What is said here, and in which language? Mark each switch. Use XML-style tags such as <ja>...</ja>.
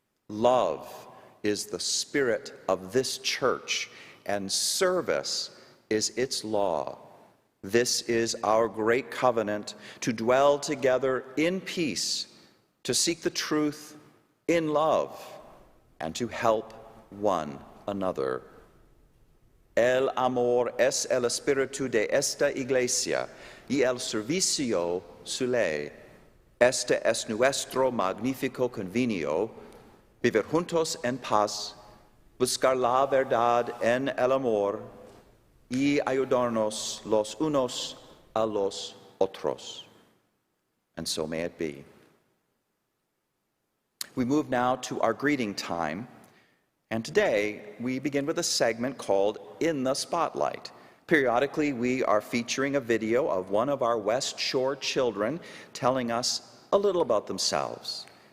<en>Love is the spirit of this church, and service is its law. This is our great covenant, to dwell together in peace, to seek the truth in love, and to help one another.</en> <es>El amor es el espíritu de esta iglesia y el servicio suele. Este es nuestro magnífico convenio, vivir juntos en paz, buscar la verdad en el amor y ayudarnos los unos a los otros.</es> <en>And so may it be. We move now to our greeting time. And today, we begin with a segment called In the Spotlight. Periodically, we are featuring a video of one of our West Shore children telling us a little about themselves.</en>